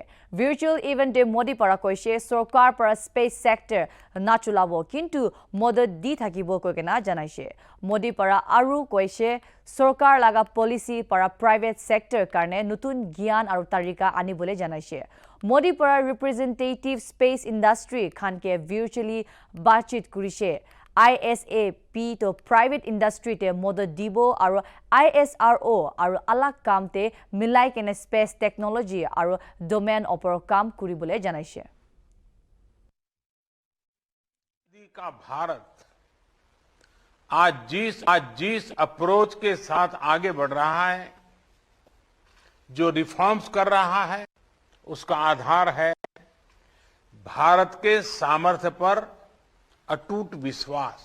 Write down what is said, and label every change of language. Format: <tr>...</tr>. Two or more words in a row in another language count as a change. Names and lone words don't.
<en>Virtual event</en> <nag>de Modi para koise sarkar para</nag> <en>space sector</en> <nag>nachulabo kintu modod di thakibo koikena janaise. Modi para aru koise sarkar laga policy para</nag> <en>private sector</en> <nag>karne nutun gyan aru tarika anibole janaise. Modi para</nag> <en>representative space industry</en> <nag>khanke virtually bachit kurise. ISAP to</nag> <en>private industry</en> <nag>te modod dibo aru ISRO aru alak kam te milai kene</nag> <en>space technology</en> <nag>aru domain opor kam kuribole janaise.</nag> <hi>का भारत आज जिस अप्रोच के साथ आगे बढ़ रहा है जो रिफॉर्म्स कर रहा है उसका आधार है भारत के सामर्थ्य पर अटूट विश्वास।</hi>